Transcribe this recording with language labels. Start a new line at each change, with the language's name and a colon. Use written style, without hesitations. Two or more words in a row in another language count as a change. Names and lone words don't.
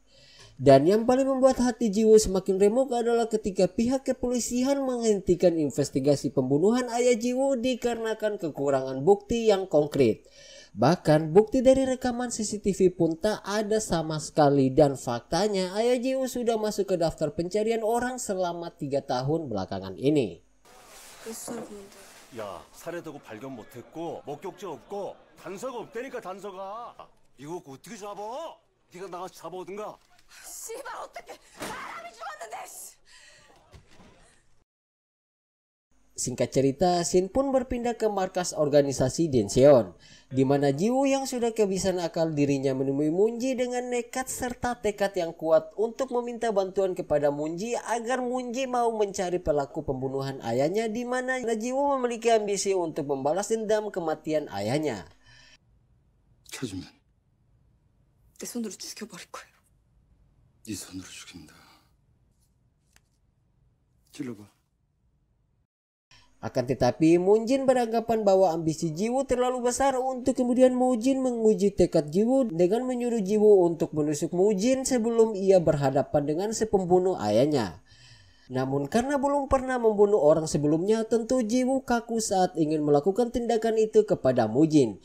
Indonesian: Dan yang paling membuat hati Jiwoo semakin remuk adalah ketika pihak kepolisian menghentikan investigasi pembunuhan ayah Jiwoo dikarenakan kekurangan bukti yang konkret. Bahkan bukti dari rekaman CCTV pun tak ada sama sekali dan faktanya ayah Jiwoo sudah masuk ke daftar pencarian orang selama 3 tahun belakangan ini.
Korean: 야, 살해되고 발견 못했고 목격자 없고 단서가 없다니까 단서가. 이거 어떻게 잡아? 네가 나가서 잡아오든가. 씨발 어떻게 사람이 죽었는데.
Indonesian: Singkat cerita, Shin pun berpindah ke markas organisasi Dongseon, di mana Jiwoo yang sudah kehabisan akal dirinya menemui Moon-ji dengan nekat serta tekad yang kuat untuk meminta bantuan kepada Moon-ji agar Moon-ji mau mencari pelaku pembunuhan ayahnya, di mana Jiwoo memiliki ambisi untuk membalas dendam kematian ayahnya.
Korean: 찾으면 내 손으로 죽여버릴 거예요. 네 손으로 죽인다. 찔러봐.
Indonesian: Akan tetapi, Moon-jin beranggapan bahwa ambisi Jiwoo terlalu besar untuk kemudian Moon-jin menguji tekad Jiwoo dengan menyuruh Jiwoo untuk menusuk Moon-jin sebelum ia berhadapan dengan si pembunuh ayahnya. Namun karena belum pernah membunuh orang sebelumnya, tentu Jiwoo kaku saat ingin melakukan tindakan itu kepada Moon-jin.